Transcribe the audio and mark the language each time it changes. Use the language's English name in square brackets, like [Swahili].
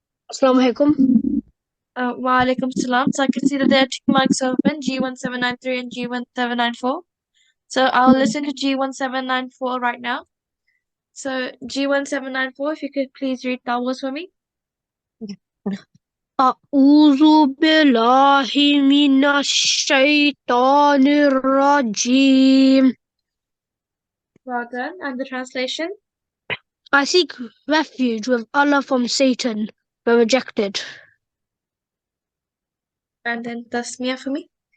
[Arabic] Assalamu alaikum. Wa alaikum salam. [English] So I can see that there are 2 mics open, G1793 and G1794. So I'll listen to G1794 right now. So G1794, if you could please read that was for me. [Arabic] أعوذ بالله من الشيطان الرجيم. [English] Well done. And the translation? I seek refuge with Allah from Satan, the rejected. And then Tasmiyah for me.